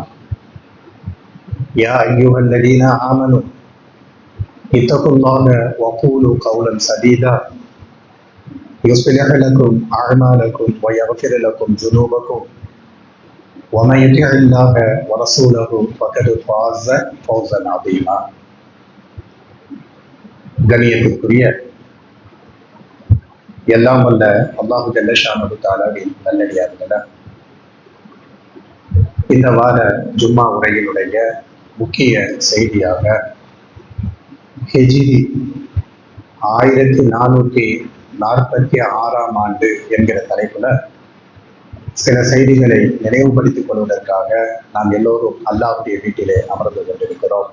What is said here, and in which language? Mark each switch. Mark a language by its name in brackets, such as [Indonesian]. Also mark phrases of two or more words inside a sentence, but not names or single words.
[Arabic] يا أيها الذين آمنوا اتقوا الله وقولوا قولا سديدا يصلح لكم أعمالكم ويغفر لكم ذنوبكم ومن يطع الله ورسوله فقد فاز فوزا عظيما. [Tamil] கண்ணியத்திற்குரிய எல்லாம் வல்ல அல்லாஹு ஜல்ல ஷானஹு தஆலாவின் நல்லடியார்களே, இந்த வார ஜும்மா உரையினுடைய முக்கிய செய்தியாக ஹிஜ்ரி 1446 ஆண்டு என்கிற தலைப்புல சில செய்திகளை நினைவுபடுத்திக் கொள்வதற்காக நாம் எல்லோரும் அல்லாஹ்வுடைய வீட்டிலே அமர்ந்து கொண்டிருக்கிறோம்.